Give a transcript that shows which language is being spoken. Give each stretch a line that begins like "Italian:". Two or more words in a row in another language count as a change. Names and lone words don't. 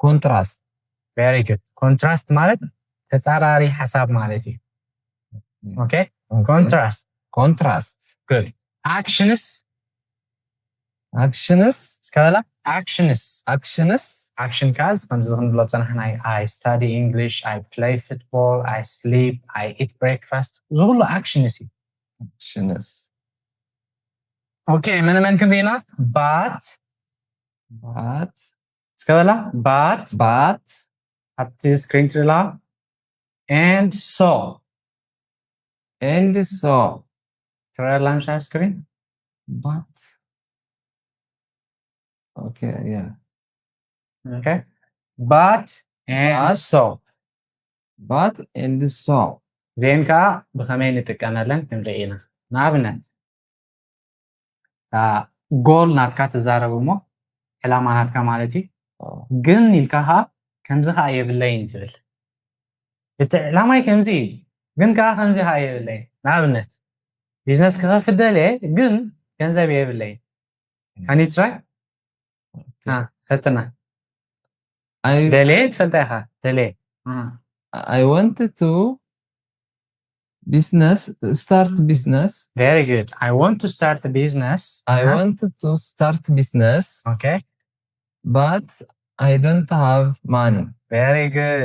English: contrast. Very good.
Tigrinya: Contrast ማለት ተጻራሪ ሐሳብ ማለት እዩ። Okay?
English: Contrast. Contrast. Good. Actions. Actions.
Tigrinya: እስከበላ actions.
English: Actions. Action cards
Tigrinya: ከምዚ ክንብሎ ፀናሕና
English: I study English, I play football, I sleep, I eat breakfast.
Tigrinya: ዝኩሉ actions እዩ።
English: Actions.
Tigrinya: Okay, መን ክንሪና but እስከበላ but ኣብቲ ስክሪን ትሪላ
English: and so
Tigrinya: ትሪላ ምሻ ስክሪን
English: but okay, yeah. Okay. But and so
Tigrinya: ዜን ከዓ ብኸመይ ንጥቀመለን ክንርኢ ኢና ንኣብነት ጎል ናትካ ትዛረብ እሞ ዕላማ ናትካ ማለት እዩ ግን ኢልካ ከምዚ ከዓ የብለይን ትብል እቲ ዕላማይ ከምዚ እዩ ግን ከዓ ከምዚ ከዓ የብለይን ንኣብነት ቢዝነስ ክኸፍት ደልየ ግን ገንዘብ የብለይን
English: Can you try?
Tigrinya: ፈትና ደልየ ትፈልጣ ኢኻ ደልየ
English: I wanted to start business. Very good. I want to start a business. I wanted to start business. Okay. But I don't have money. Very good.